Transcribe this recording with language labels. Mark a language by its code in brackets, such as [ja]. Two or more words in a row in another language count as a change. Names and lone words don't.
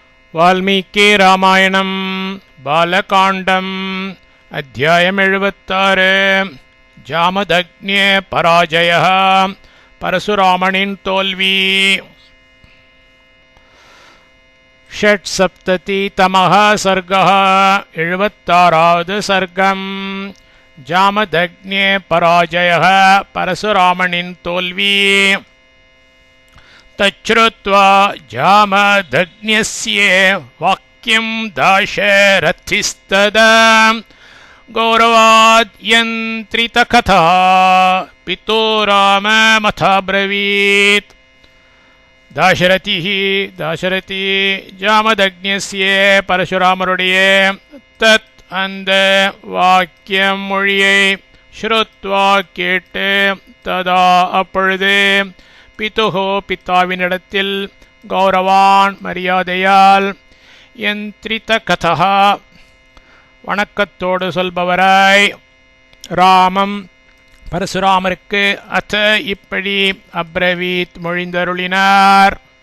[ta] வால்மீகி ராமாயணம் பாலகாண்டம் அத்தியாயம் 76 [sa] जामदग्न्ये पराजय [ta] பரசுராமனின் தோல்வி. [sa] षट्सप्ततितमः सर्गः [ta] 76வது சர்க்கம். [sa] जामदग्न्ये पराजय [ta] பரசுராமனின் தோல்வி. [sa] तच्छ्रुत्वा जामदग्न्यस्य वाक्यं दाशरथिस्तदा गौरवाद्यन्त्रितकथा पितो राममथाब्रवीत्. दाशरथी जामदग्न्यस्य परशुरामरुடைய தத் [ta] அந்த வாக்கியம் மொழியை ஸ்ருத்வா கேட்டு ததா அப்பொழுது பிதுஹோ பித்தாவினிடத்தில் கௌரவான் மரியாதையால் [sa] यन्त्रित कथा [ta] வணக்கத்தோடு சொல்பவராய் ராமம் பரசுராமருக்கு அத இப்படி அப்ரவீத் மொழிந்தருளினார்.